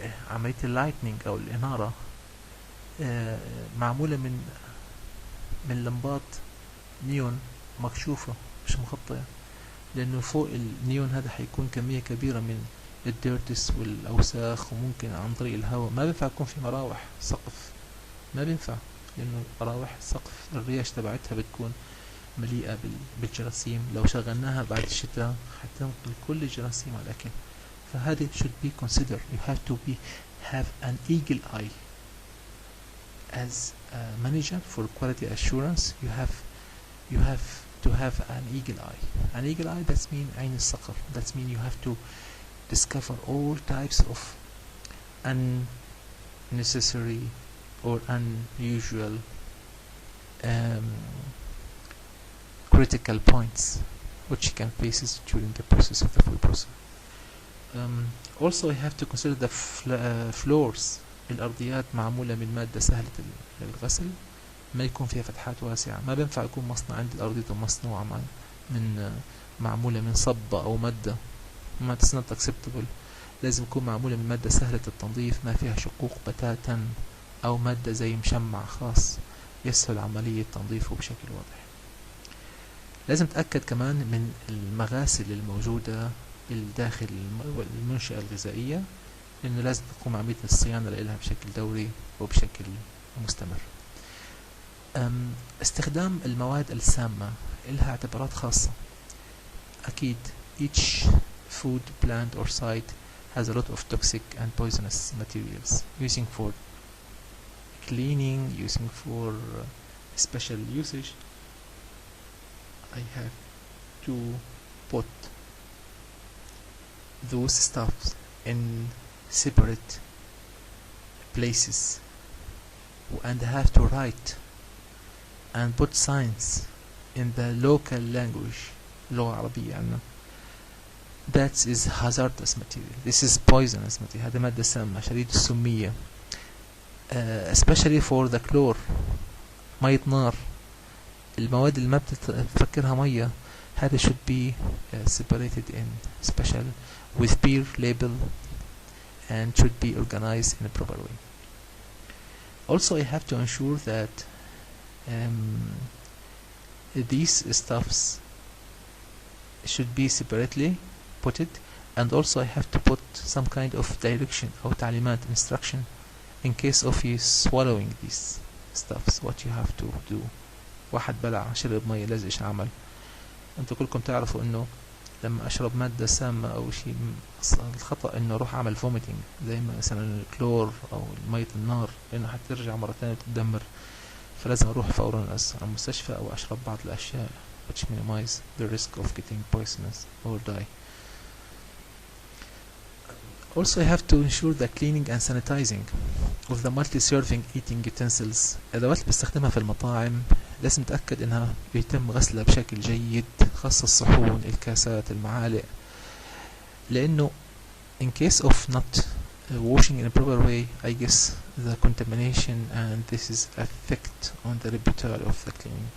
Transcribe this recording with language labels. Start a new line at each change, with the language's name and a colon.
Arabic: عملية اللايتنينج أو الإنارة معمولة من لمبات نيون مكشوفة مش مغطية، لأنه فوق النيون هذا حيكون كمية كبيرة من الديرتس والأوساخ، وممكن عن طريق الهواء ما بينفع يكون في مراوح سقف، ما بينفع لأنه مراوح سقف الرياش تبعتها بتكون مليئة بالجراثيم، لو شغلناها بعد الشتاء حتنقل كل الجراثيم على الأكل. فهذه
English: should be considered. You have to be have an eagle eye. As a manager for quality assurance, you have to have an eagle eye. An eagle eye, that's mean
Arabic: عين الصقر.
English: That's mean you have to discover all types of unnecessary or unusual critical points which you can face during the process of the food process. Also, you have to consider the floors.
Arabic: الأرضيات معمولة من مادة سهلة الغسل، ما يكون فيها فتحات واسعة. ما بينفع يكون مصنع عندي الأرضية مصنوعة من معمولة من صبة أو مادة ما
English: it's not acceptable.
Arabic: لازم يكون معمولة من مادة سهلة التنظيف، ما فيها شقوق بتاتا، أو مادة زي مشمع خاص يسهل عملية تنظيفه بشكل واضح. لازم تأكد كمان من المغاسل الموجودة بالداخل المنشأة الغذائية، لأنه لازم تقوم عملية الصيانة لها بشكل دوري وبشكل مستمر. استخدام المواد السامة لها اعتبارات خاصة.
English: أكيد each food plant or site has a lot of toxic and poisonous materials using for cleaning, using for special usage. I have to put those stuffs in separate places and have to write and put signs in the local language,
Arabic: لغة عربية عنا.
English: That is hazardous material. This is poisonous material.
Arabic: هذا مادة سامة شديد السمية.
English: Especially for the chlor.
Arabic: مية نار. المواد اللي ما بتفكرها مية.
English: هذا should be separated in special with peer label and should be organized in a proper way. Also, I have to ensure that these stuffs should be separately put it, and also I have to put some kind of direction or تعليمات instruction in case of you swallowing these stuffs what you have to do.
Arabic: واحد بلع شرب مية لازم ايش اعمل؟ انتوا كلكم تعرفوا انه لما اشرب مادة سامة او شيء الخطأ انه اروح اعمل vomiting زي مثلا الكلور او مية النار، لانه حترجع مرة ثانية وتتدمر. فلازم اروح فورا على المستشفى او اشرب بعض الاشياء
English: which minimize the risk of getting poisonous or die. Also, I have to ensure the cleaning and sanitizing of the multi-serving eating utensils.
Arabic: الأدوات اللي بستخدمها في المطاعم لازم أتأكد إنها يتم غسلها بشكل جيد، خاصة الصحون، الكاسات، المعالق، لأنه
English: in case of not washing in a proper way, I guess the contamination and this is effect on the repertoire of the cleaning.